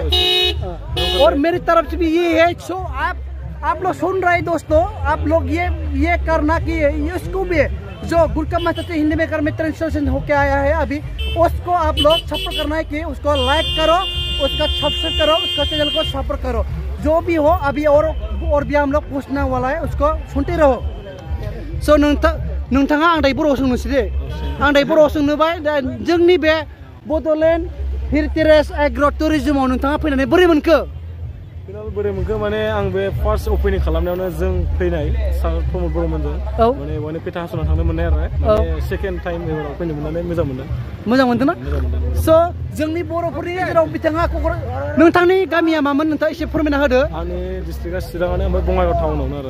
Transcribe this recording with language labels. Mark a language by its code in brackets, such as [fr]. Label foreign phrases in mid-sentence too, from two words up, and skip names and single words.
[hi] और मेरी तरफ से भी ये है सो आप लोग सुन रहे हैं दोस्तों आप लोग ये करना कि इसको भी जो गुटका मास्टर से हिंदी मेकर में ट्रांसलेशन होके आया है अभी उसको आप लोग सपोर्ट करना है कि उसको लाइक करो उसका सब्सक्राइब करो उसका चैनल को सपोर्ट करो जो भी हो अभी और भी हम लोग पूछने वाला है उसको सुनते रहो सो [brx] नोंथाङा आं दायो बर'आव सोंनोसै दे आं दायो बर'आव सोंनोबाय दा जोंनि बे बड'लेण्ड हेरिटेज एग्र' टुरिजमाव नोंथाङा फैनानै बोरै मोनखो फिलहाल बोरै मोनखो माने आं बे [en] first opening [brx] खालामनायावनो जों फैनाय सार प्रमद बर'मोनजों माने बहायनो पेटा हास'ना थांनो मोननाय आरो माने [en] second time [brx] एबाराव फैनो मोननानै मोजां मोनदों ना स' जोंनि बर'फोरनि गेजेराव बिथाङा नोंथांनि गामिया मामोन नोंथाङा एसे फोरमायना होदो आंनि डिस्ट्रिक्टआ चिराङानो ओमफ्राय बङाइगाव टाउनावनो आरो